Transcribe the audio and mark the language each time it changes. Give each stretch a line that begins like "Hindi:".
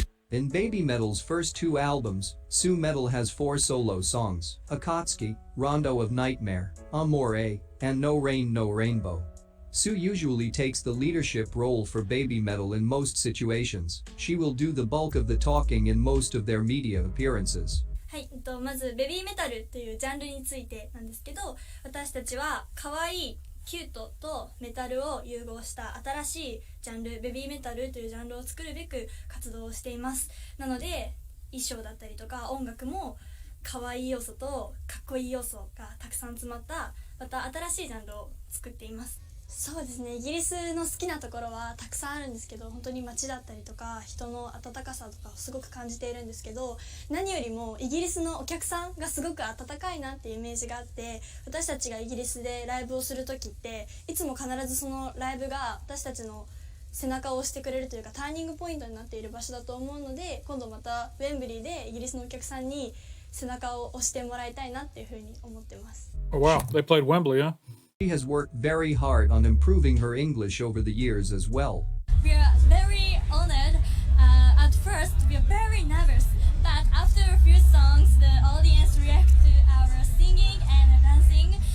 English: In BabyMetal's first two albums, Sue Metal has 4 solo songs: Akatsuki, Rondo of Nightmare, Amore, and No Rain No Rainbow. Sue usually takes the leadership role for BabyMetal in most situations. She will do the bulk of the talking in most of their media appearances.
Japanese: はい、まずベビーメタルというジャンルについてなんですけど、私たちは可愛いキュートとメタルを融合した新しいジャンル、ベビーメタルというジャンルを作るべく活動をしています。なので衣装だったりとか音楽も可愛い要素とかっこいい要素がたくさん詰まったまた新しいジャンルを作っています。そうですね、イギリスの好きなところはたくさんあるんですけど、本当に街だったりとか人の温かさとかをすごく感じているんですけど、何よりもイギリスのお客さんがすごく温かいなっていうイメージがあって、私たちがイギリスでライブをする時っていつも必ずそのライブが私たちの背中を押してくれるというかターニングポイントになっている場所だと思うので、今度またウェンブリーでイギリスのお客さんに背中を押してもらいたいなっていうふうに思ってます。
English: Oh, wow, they played Wembley, huh? She has worked very hard on improving her English over the years as well. We are very honored. At first, we are very nervous, but after a few songs, the audience react to our singing and dancing.